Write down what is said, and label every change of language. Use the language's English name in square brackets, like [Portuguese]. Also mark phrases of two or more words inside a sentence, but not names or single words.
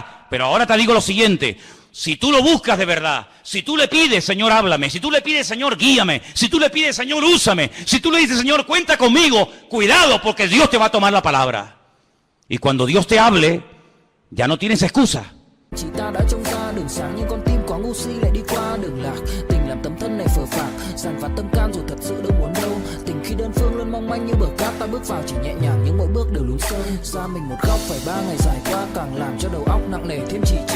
[Spanish] Pero ahora te digo lo siguiente, si tú lo buscas de verdad, si tú le pides, Señor, háblame, si tú le pides, Señor, guíame, si tú le pides, Señor, úsame, si tú le dices, Señor, cuenta conmigo, cuidado porque Dios te va a tomar la palabra. Y cuando Dios te hable, ya no tienes excusa. [Vietnamese] Chỉ ta đã trông ta đường sáng nhưng con tim quá ngu si lại đi qua đường lạc. Tình làm tấm thân này phờ phạc, dằn vặt tâm can rồi thật sự đâu muốn đâu. Tình khi đơn phương luôn mong manh như bờ cát, ta bước vào chỉ nhẹ nhàng nhưng mỗi bước đều lún sâu. Ra mình một góc phải 3 ngày dài qua, càng làm cho đầu óc nặng nề thêm trì trệ.